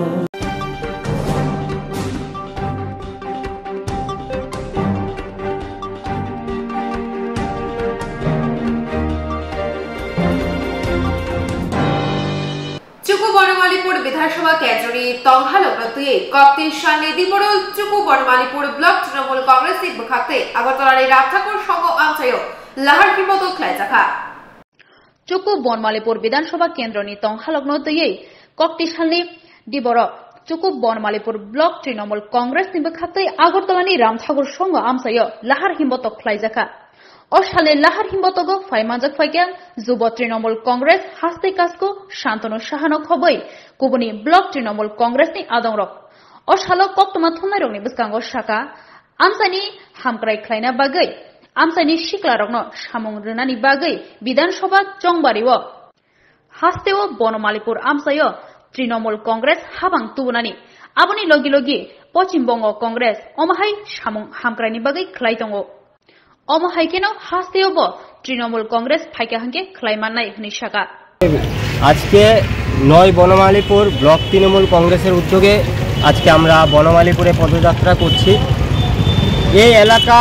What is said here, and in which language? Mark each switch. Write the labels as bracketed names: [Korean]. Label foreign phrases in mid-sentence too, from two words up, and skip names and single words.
[Kok Borok] চুকু বনমালীপুর বিধানসভা কেন্দ্রনি তংহালগ্নতুয়ে কপ্তেশাল নেদিমোড়ল চুকু বনমালীপুর ব্লক তৃণমূল কংগ্রেস বখাতে আগরতলার রামঠাকুর সংঘ আমচায় লাহার হিমত খ্লাইজাখা চুকু বনমালীপুর বিধানসভা কেন্দ্রনি তংহালগ্নতুয়ে কপ্তেশালনি দিবর চুকু বনমালীপুর ব্লক তৃণমূল কংগ্রেস বখাতে আগরতলানি রামঠাকুর সংঘ আমচায় লাহার হিমত খ্লাইজাখা অশালে লাহার হিমতগো ফাইমানজাক ফাইকেন যুব তৃণমূল কংগ্রেস হাস্তে কাসকো শান্তনু সাহানক হবই কুবনি ব্লক তৃণমূল কংগ্রেসনি আদংরক অশালো কক্তমা থুনাইরংনি বিস্কাঙ্গ শাখা আমসানি হামক্রাই খ্লাইনা বাগৈ আমসানি শিকলারকনো সামং রনানি বাগৈ বিধানসভা চংবারিও হাস্তেও বনমালীপুর আমসায় তৃণমূল কংগ্রেস হাবাং তুবনানি আবনি লগি লগি পশ্চিমবঙ্গ কংগ্রেস অমাহাই সামং হামক্রাইনি বাগৈ খ্লাইতঙ্গ অমহাইকেন হাস্তেওব তৃণমূল কংগ্রেস ফাইকা হাঙ্কে খ্লাইমান্নাই হনি শাখা [Bangla] আজকে 9 বনমালীপুর ব্লক তৃণমূল কংগ্রেসের উদ্যোগে আজকে আমরা বনমালীপুরে পদযাত্রা করছি এই এলাকার